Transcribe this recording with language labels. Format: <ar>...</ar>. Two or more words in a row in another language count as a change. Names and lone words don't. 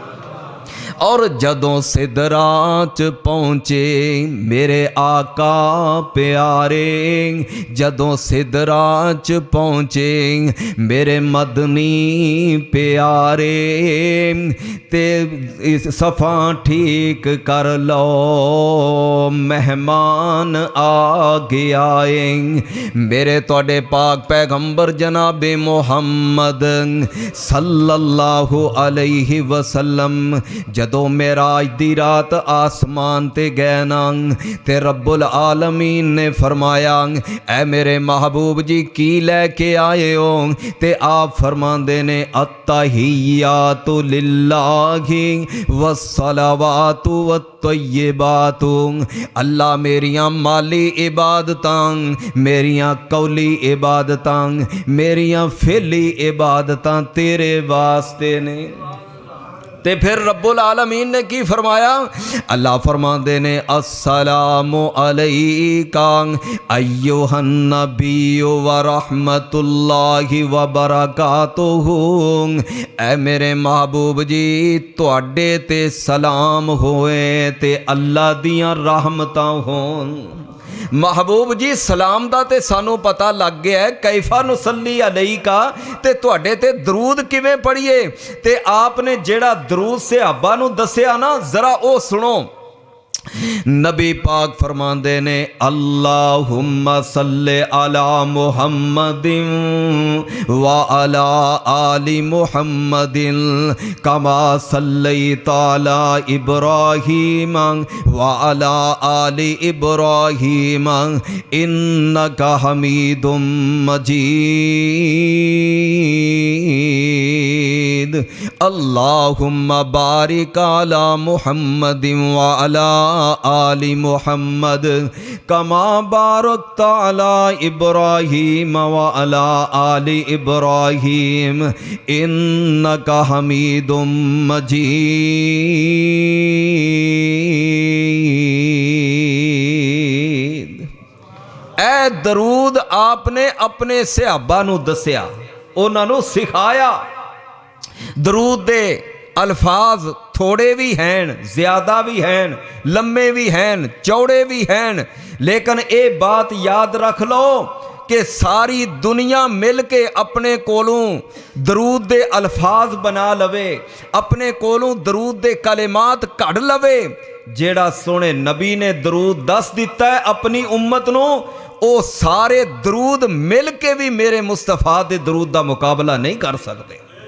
<pa>اور جدوں سدرات پہنچے میرے آقا پیارے، جدوں سدرات پہنچے میرے مدنی پیارے، تے اس صفہ ٹھیک کر لو مہمان آ گیا اے. میرے تہاڈے پاک پیغمبر جناب محمد</pa> <ar>صلى الله عليه وسلم</ar> <pa>جدوں معراج دی رات آسمان تے گئے نا، تے</pa> <ar>رب العالمين</ar> <pa>نے فرمایا اے میرے محبوب جی کی لے کے آئے او? تے آپ فرماندے نے</pa> <ar>التحيات لله والصلوات والطيبات.</ar> <pa>اللہ میریاں مالی عبادتاں، میریاں قولی عبادتاں، میریاں فعلی عبادتاں تیرے واسطے نے. تے فیر</pa> <ar>رب العالمين</ar> <pa>نے کی فرمایا? اللہ فرماندے نے</pa> <ar>السلام عليك أيها النبي ورحمة الله وبركاته.</ar> <pa>اے میرے محبوب جی تہاڈے تے سلام ہوئے تے اللہ دیاں رحمتاں ہون. محبوب جی سلام دا تے سانوں پتا لگ گیا اے.</pa> <ar>كيف نصلي عليك,</ar> <pa>تے تہاڈے تے درود کویں پڑھیے? تے آپ نے جیہڑا درود صحابہ نوں دسیا نا، ذرا او سنو. نبی پاک فرماندے نے</pa> <ar>اللهم صل على محمد وعلى آل محمد كما صليت على إبراهيم وعلى آل إبراهيم إنك حميد مجيد. اللهم بارك على محمد وعلى آل محمد كما باركت على إبراهيم وعلى آل إبراهيم إنك حميد مجيد.</ar> <pa>اے درود آپ نے اپنے صحابہ نوں دسیا، اوہناں نوں سکھایا. درود دے الفاظ تھوڑے وی نیں، زیادہ وی نیں، لمبے وی نیں، چوڑے وی نیں، لیکن اے گل یاد رکھ لو کہ ساری دنیا مل کے اپنے کولوں درود دے الفاظ بنا لوے، اپنے کولوں درود دے کلمات کڈھ لوے. جیہڑا سوہنے نبی نے درود دس دتا اے اپنی امت نوں، او سارے درود مل کے وی میرے مصطفیٰ دے درود دا مقابلہ نہیں کر سکدے.</pa>